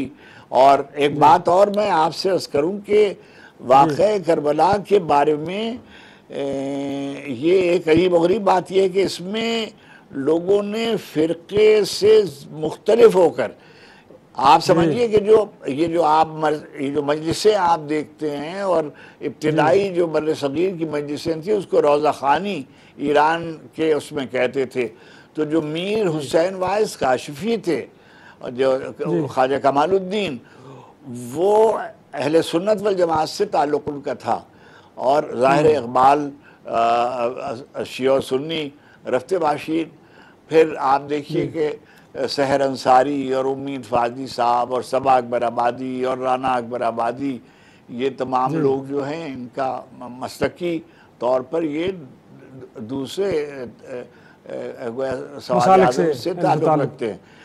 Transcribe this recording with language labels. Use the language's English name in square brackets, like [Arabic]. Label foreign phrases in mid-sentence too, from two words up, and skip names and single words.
[Urdu] اور ایک بات اور میں آپ سے عرض کروں کہ واقعہ کربلا کے بارے میں یہ ایک عجیب و غریب بات یہ ہے کہ اس میں لوگوں نے فرقے سے مختلف ہو کر، آپ سمجھیے کہ یہ جو مجلسیں آپ دیکھتے ہیں، اور ابتدائی جو بر صغیر کی مجلسیں تھیں اس کو روضہ خوانی ایران کے اس میں کہتے تھے۔ تو جو میر حسین وائس کاشفی تھے، جو خواجہ کمال الدین، وہ اہل سنت والجماعت سے تعلق ان کا تھا، اور ظاہر اقبال [Persian] شیعہ و سنی رفت باشید۔ [Urdu] پھر آپ دیکھیے کہ سحر انصاری اور امید فاضلی صاحب اور صبا اکبر آبادی اور رانا اکبر آبادی، یہ تمام لوگ جو ہیں ان کا مسلکی طور پر یہ دوسرے سواد اعظم سے تعلق رکھتے ہیں۔